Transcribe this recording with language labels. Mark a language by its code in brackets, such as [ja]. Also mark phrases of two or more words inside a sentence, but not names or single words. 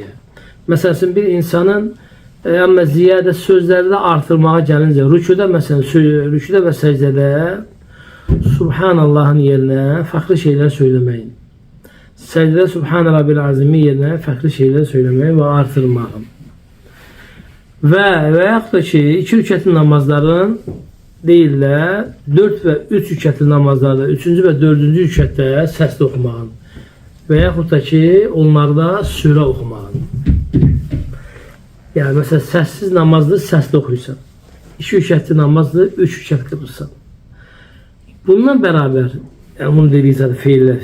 [tr] Mesela bir insanın ama ziyade sözleri de artırmaya gelince rükuda mesela rükuda ve secdede Subhanallah'ın yerine farklı şeyler söylemeyin. Secdede [ar] سبحان ربي العظيم [tr] yerine farklı şeyler söylemeyi ve artırmağı. [az] Veyahut da ki 2 rükətli namazların değil də 4 və 3 rükətli namazlarda 3-cü və 4-cü rükətdə səslə oxumağın və yaxud da ki onlarda surə oxumağın. Yəni məsələn səssiz namazdır, səslə oxuyursan. 2 rükətli namazdır, 3 rükət qılırsan. Bununla bərabər, yəni bunu deyirik feillər.